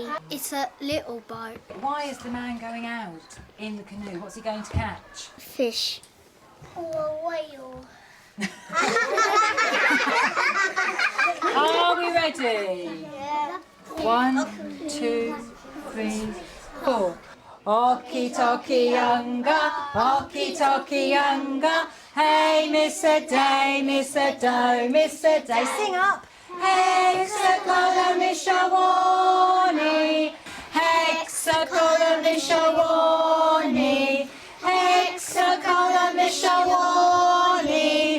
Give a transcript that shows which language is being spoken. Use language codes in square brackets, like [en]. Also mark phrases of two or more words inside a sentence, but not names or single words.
[en] It's a little boat. Why is the man going out in the canoe? What's he going to catch? Fish. Or a whale. Are we ready? Yeah. 1, 2, 3, 4. Okki-Tokki-Unga, Okki-Tokki-Unga. Hey, Miss a Day, Miss a Do, Miss a Day. Sing up. Hexacolumishawani, Hexacolumishawani, Hexacolumishawani.